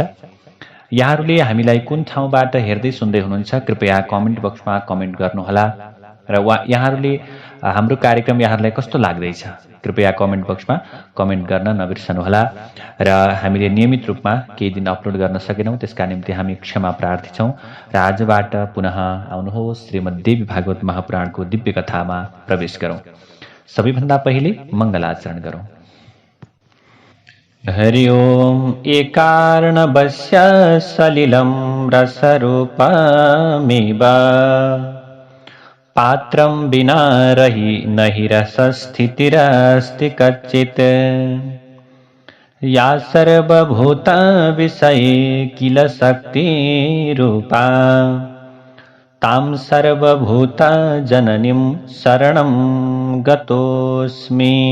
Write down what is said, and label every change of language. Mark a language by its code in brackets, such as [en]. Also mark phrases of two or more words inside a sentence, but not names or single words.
[ne] यहाँहरूले हामीलाई कुन ठाउँबाट हेर्दै सुन्दै हुनुहुन्छ कृपया [en] comment boxमा [ne] कमेन्ट गर्नुहोला र यहाँहरूले हाम्रो कार्यक्रम यहाँहरूलाई कस्तो लाग्दैछ कृपया [en] comment boxमा [ne] कमेन्ट गर्न नबिर्सनुहोला। र हामीले नियमित रूपमा केही दिन अपलोड गर्न सकेनौँ, त्यसका निम्ति हामी क्षमा प्रार्थी छौँ। र आजबाट पुनः आउनुहोस् श्रीमद् देवी भागवत महापुराणको दिव्य कथामा प्रवेश गरौँ। सबैभन्दा पहिले मङ्गलाचरण गरौँ। [sa] हरि ओम एकार्णवस्य सलिलं रसरूपमिव पात्रं विना रहि नहि रसस्थितिरस्ति कच्चित् या सर्वभूतविषये किल शक्तिरूपा तां सर्वभूतजननीं शरणं गतोऽस्मि।